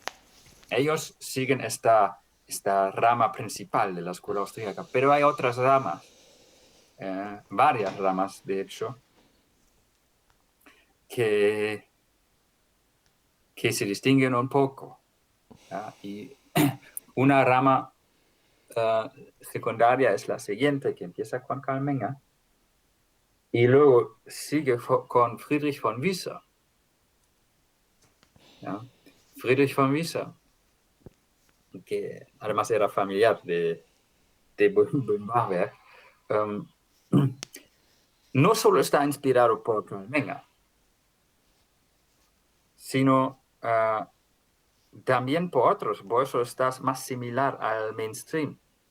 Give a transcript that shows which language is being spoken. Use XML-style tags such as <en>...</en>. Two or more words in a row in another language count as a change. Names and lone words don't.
<es>Ellos siguen esta rama principal de la escuela austríaca, pero hay otras ramas, varias ramas, de hecho, que se distinguen un poco, ¿ya? Y una rama secundaria es la siguiente, que empieza con Karl Menger, y luego sigue con Friedrich von Wieser. ¿Ya? Friedrich von Wieser, que además era familiar de Böhm-Bawerk, no solo está inspirado por Karl Menger, sino también por otros, por eso está más similar al mainstream.</es>